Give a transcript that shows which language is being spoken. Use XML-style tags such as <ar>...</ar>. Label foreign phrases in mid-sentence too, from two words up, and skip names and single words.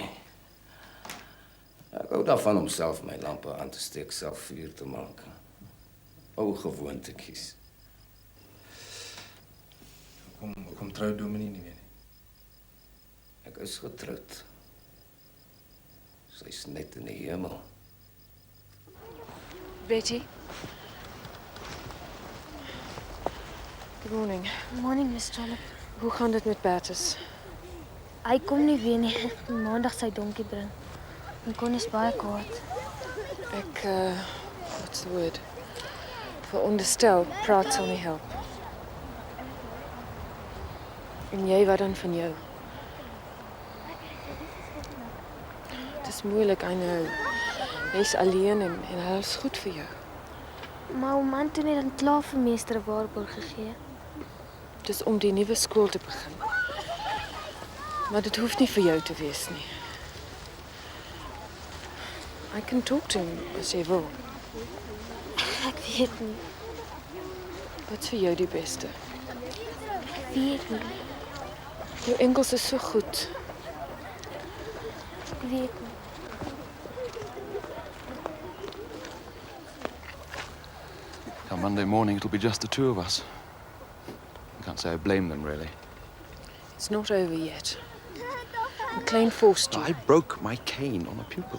<af>Ek hou daarvan om self my lampe aan te steek, self vuur te maak. Ou gewoontetjies. Hoekom trou dominee nie meer nie? Ek is getroud. Sy's net in die hemel. Betty.</af> <en>Good morning. Morning, Miss Trollop.</en> <af>Hoe gaan dit met Bertus? Hy kom nie weer nie. Maandag sy donkie bring. En Con is baie kwaad. Ek,</af> <en>what's the word?</en> <af>Veronderstel, praat sal nie help. En jy, wat dan van jou? Het is moeilik,</af> <en>I know.</en> <af>Jy's alleen en hulle is goed vir jou. Maar oom Anton het dan klaar vir meester 'n waarborg gegee. Dis om die nuwe skool te begin. Maar dit hoef nie vir jou te wees nie.</af> <en>I can talk to him</en> <af>as jy wil. Ek weet nie. Wat's vir jou die beste? Ek weet nie. Jou Engels is so goed. Ek weet nie.</af> <en>Come Monday morning, it'll be just the two of us. I can't say I blame them, really. It's not over yet. McLean forced you. I broke my cane on a pupil.</en>